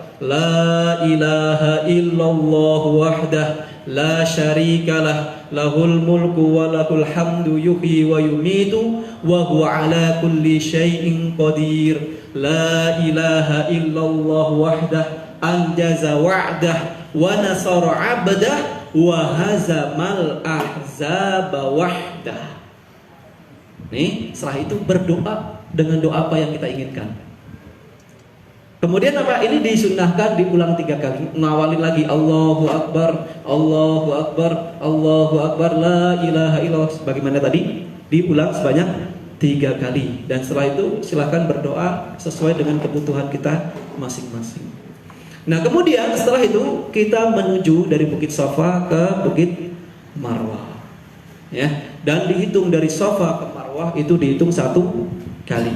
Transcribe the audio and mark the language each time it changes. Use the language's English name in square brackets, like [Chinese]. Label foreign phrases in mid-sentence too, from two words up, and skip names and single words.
[Arabic] لا إله إلا الله وحده لا شريك له، له الملك وله الحمد يحيي ويميت وهو على كل شيء قدير. لا إله إلا الله وحده أنجز وعده ونصر عبده وهزم الأحزاب وحده. [Indonesian] Nih, setelah itu berdoa dengan doa apa yang kita inginkan. Kemudian apa? Ini disunnahkan diulang 3 kali. Ngawalin lagi [Arabic] الله أكبر، الله أكبر، الله أكبر، لا إله إلا الله. [Indonesian] Bagaimana tadi? Diulang sebanyak 3 kali. Dan setelah itu silakan berdoa sesuai dengan kebutuhan kita masing-masing. Nah kemudian setelah itu kita menuju dari Bukit Safa ke Bukit Marwah, ya. Dan dihitung dari Safa ke Marwah itu dihitung 1 kali.